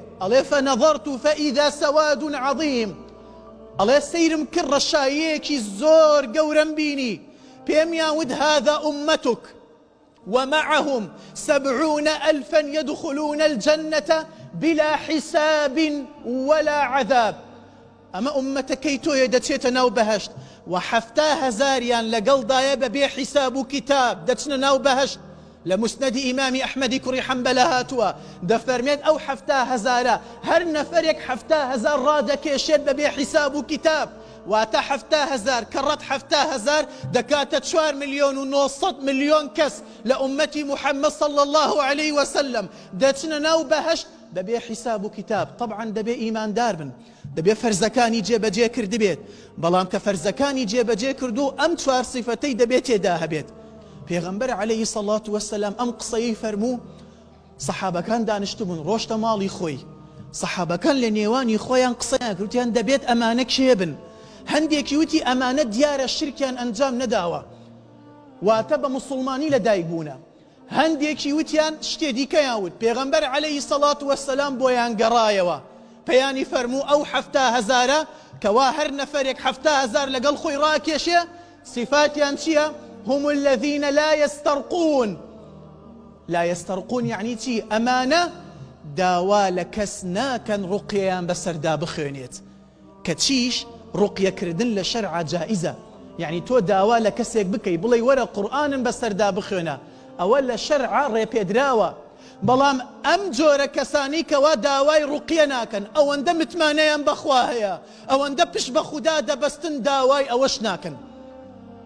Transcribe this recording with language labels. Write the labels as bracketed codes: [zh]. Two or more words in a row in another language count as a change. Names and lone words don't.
[ckb] ئەڵێ [ar] فەنەظەرت فەئیذا سەواد عەظیم. [ckb] ئەڵێ سەیرم کرد ڕەشاییەکی زۆر گەورەم بینی. پێمیان وت [ar] هذا أمتك ومعهم 70,000 يدخلون الجنة بلا حساب ولا عذاب. [ckb] ئەمە ئومەتەکەی تۆیە دەچێتە ناو بەهەشت و 70,000یان لەگەڵدایە بەبێ حیساب و کتاب دەچنە ناو بەهەشت. لە مسنەدی ئیمامی ئەحمەدی کوڕی حەنبەلە هاتووە دەفەرمێت ئەو 70,000 هەر نەفەرێک 70,000 ڕادەکێشێت بەبێ حیساب و کتاب واتە 70,000 کەڕەت 70,000 دەکاتە 4 ملیۆن و 900 ملیۆن کەس لە ئومەتی محەممەد [ar] صلى الله عليه وسلم [ckb] دەچنە ناو بەهەشت بەبێ حیساب و کتاب. طبعا دەبێ ئیماندار بن، دەبێ فەرزەکانی جێبەجێ کردبێت، بەڵام کە فەرزەکانی جێبەجێ کردو ئەم 4 صفەتەی دەبێت تێدا هەبێت. پێغەمبەر [ar] عليه الصلاة والسلام [ckb] ئەم قسەی فەرموو سەحابەکان دانیشتبوون ڕۆشتە ماڵی خۆی. سەحابەکان لە نێوانی خۆیان قسەیان کردیان دەبێت ئەمانە کێ بن. هەندێکی وتی ئەمانە دیارە شرکیان ئەنجام نەداوە واتە بە مسلمانی لەدایک بوونە. هەندێکی وتیان شتێ دیکەیان وت. پێغەمبەر [ar] عليه الصلاة والسلام [ckb] بۆیان گەڕایەوە پەیانی فەرموو ئەو 70,000 کەوا هەر نەفەرێک 70,000 لەگەڵ خۆی ڕاکێشێ صفاتیان چییە؟ [ar] هم الذين لا يسترقون. لا يسترقون يعني چی؟ [ckb] ئەمانە داوا لە کەس ناکەن ڕوقیەیان بەسەردا بخوێنێت کە چیش ڕوقیەکردن لە شەرعە جائزە. یعنی تۆ داوا لە کەسێک بکەی بڵێ وەرە قورئانم بەسەردا بخوێنە ئەوە لە شەرعە ڕێپێدراوە. بەڵام ئەم جۆرە کەسانی کەوا داوای ڕوقیە ناکەن ئەوەندە متمانەیان بەخوا هەیە ئەوەندە پشت بە خودا دەبەستن داوای ئەوەش ناکەن.